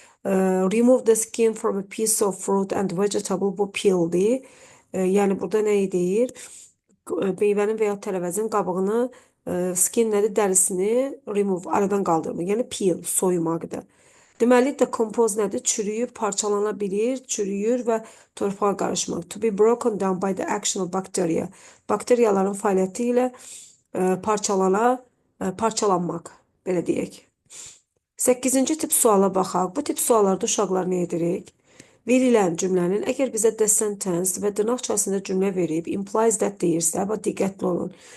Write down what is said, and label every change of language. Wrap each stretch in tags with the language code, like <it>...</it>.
<en>Remove the skin from a piece of fruit and vegetable,</en> <az>bu peeldir. Yəni burada nəyi deyir? Meyvənin və ya tərəvəzin qabığını skin nədir? Dərisini remove, aradan qaldırmaq. Yəni peel, soyumaqdır. Deməli, decompose nədir? Çürüyüb, parçalana bilir, çürüyür və torpağa qarışmaq.</az> <en>To be broken down by the action of bacteria.</en> <az>Bakteriyaların fəaliyyəti ilə parçalanmaq, belə deyək. 8-ci tip suala baxaq. Bu tip suallarda uşaqlar nə edirik? Verilən cümlənin əgər bizə the sentence və dırnaq içərisində cümlə verib, implies that deyirsə, diqqətli olun.</az>